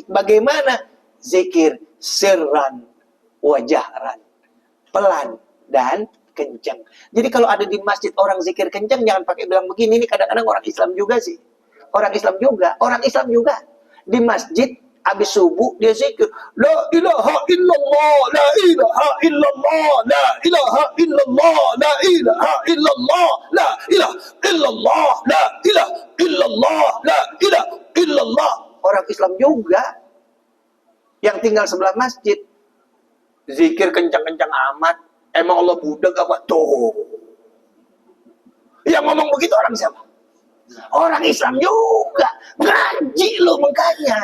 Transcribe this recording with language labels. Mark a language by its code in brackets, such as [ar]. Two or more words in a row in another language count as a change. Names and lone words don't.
[id] Bagaimana? Zikir [ar] سرا وجهرا. [id] Pelan dan kencang. Jadi kalau ada di masjid orang zikir kencang, jangan pakai bilang begini. Ini kadang-kadang orang Islam juga sih. Orang Islam juga. Di masjid habis subuh dia zikir [ar] لا إله إلا الله لا إله إلا الله لا إله إلا الله لا إله إلا الله لا إله إلا الله لا إله إلا الله لا إله إلا الله. [id] Orang Islam juga yang tinggal sebelah masjid zikir kencang-kencang amat. Emang Allah budak apa tuh? Yang ngomong begitu orang siapa? Orang Islam juga. Ngaji lo makanya.